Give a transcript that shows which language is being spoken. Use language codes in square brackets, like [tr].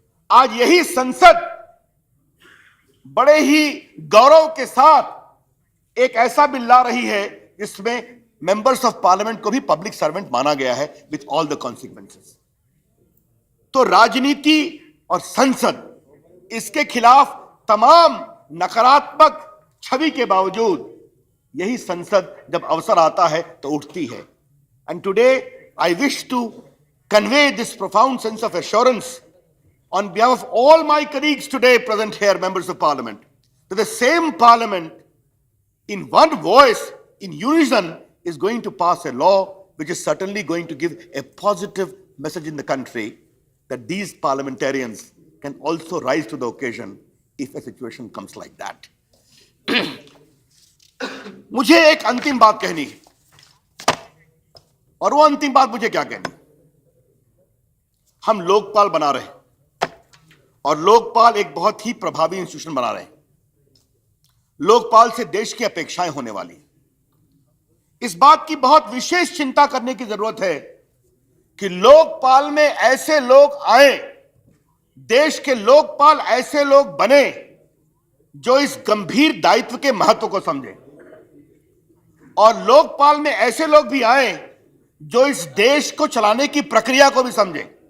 [hi] आज यही संसद बड़े ही गौरव के साथ एक ऐसा बिल ला रही है जिसमें मेंबर्स ऑफ पार्लियामेंट को भी पब्लिक सर्वेंट माना गया है [en] With all the consequences. [hi] तो राजनीति और संसद इसके खिलाफ तमाम नकारात्मक छवि के बावजूद यही संसद जब अवसर आता है तो उठती है। [en] And today I wish to convey this profound sense of assurance on behalf of all my colleagues today present here, members of parliament, that the same parliament in one voice, in unison, is going to pass a law which is certainly going to give a positive message in the country that these parliamentarians can also rise to the occasion if a situation comes like that. [hi] मुझे एक अंतिम बात कहनी है और वो अंतिम बात मुझे क्या कहनी है। हम लोकपाल बना रहे हैं और लोकपाल एक बहुत ही प्रभावी इंस्टीट्यूशन बना रहे हैं। लोकपाल से देश की अपेक्षाएं होने वाली हैं। इस बात की बहुत विशेष चिंता करने की जरूरत है कि लोकपाल में ऐसे लोग आए, देश के लोकपाल ऐसे लोग बने जो इस गंभीर दायित्व के महत्व को समझे, और लोकपाल में ऐसे लोग भी आए जो इस देश को चलाने की प्रक्रिया को भी समझे।